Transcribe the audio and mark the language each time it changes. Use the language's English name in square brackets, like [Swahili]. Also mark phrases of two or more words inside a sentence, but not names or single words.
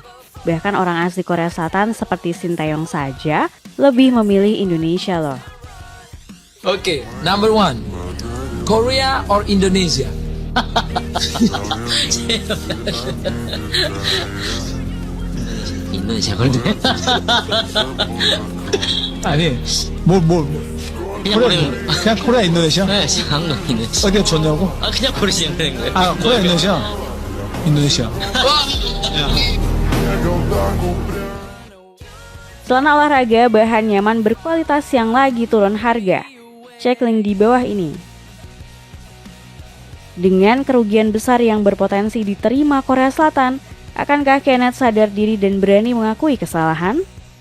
[Indonesian] Bahkan orang asli Korea Selatan seperti Sintayong saja lebih memilih Indonesia loh. [English] Okay, number 1. Korea or Indonesia? [Indonesian] Indonesia kalau itu. [Korean] 아니, 뭘. 그냥 코리아 인도네시아? 네, 한국 인도네시아. 어디가 좋냐고? 그냥 고르시면 되는 거예요. 코리아 인도네시아. [Indonesian] Celana olahraga bahan nyaman berkualitas yang lagi turun harga. Cek link di bawah ini. Dengan kerugian besar yang berpotensi diterima Korea Selatan, akankah Kenneth sadar diri dan berani mengakui kesalahan?